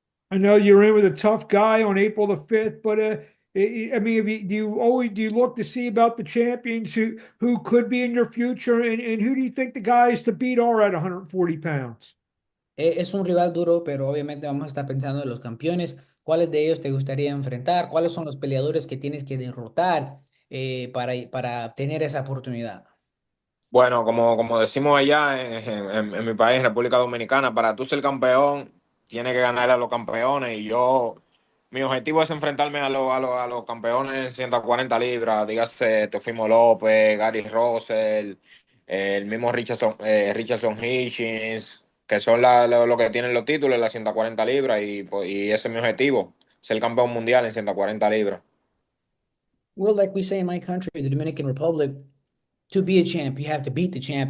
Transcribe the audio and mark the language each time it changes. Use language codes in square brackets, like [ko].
[en] I know you're in with a tough guy on April the 5th, but I mean, do you look to see about the champions who could be in your future, and who do you think the guys to beat are at 140 pounds? [es] Es un rival duro, pero obviamente vamos a estar pensando en los campeones. ¿Cuáles de ellos te gustaría enfrentar? ¿Cuáles son los peleadores que tienes que derrotar para tener esa oportunidad? Bueno, como decimos allá en mi país, en República Dominicana, para tú ser campeón, tienes que ganarle a los campeones. Mi objetivo es enfrentarme a los campeones en 140 libras, dígase Teofimo López, Gary Russell, el mismo Richardson Hitchens, que son los que tienen los títulos en las 140 libras, y ese es mi objetivo, ser campeón mundial en 140 libras. [en] Well, like we say in my country, the Dominican Republic, to be a champ, you have to beat the champ.